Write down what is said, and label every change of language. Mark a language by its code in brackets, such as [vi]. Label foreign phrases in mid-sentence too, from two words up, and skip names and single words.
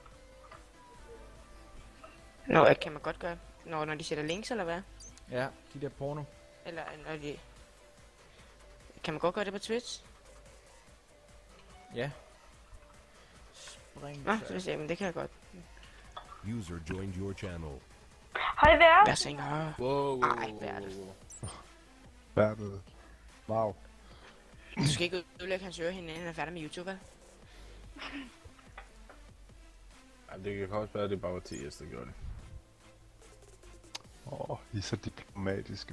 [da] Nå, kan man godt gøre. Når de sætter links, eller hvad? Ja, de der porno. Eller når de... Kan man godt gøre det på Twitch? Ja. Nå, så vil jeg men det kan jeg godt. [en] User joined your channel. [da] Hej, Bertel. Hvad siger [en] Wow. [da] Ej, Bertel. Bertel. Wow. Du skal ikke udlægge hans øre, inden han er færdig med YouTube, vel? Ja, det kan også være, at det bare var TS, der gjorde det. I er så diplomatiske.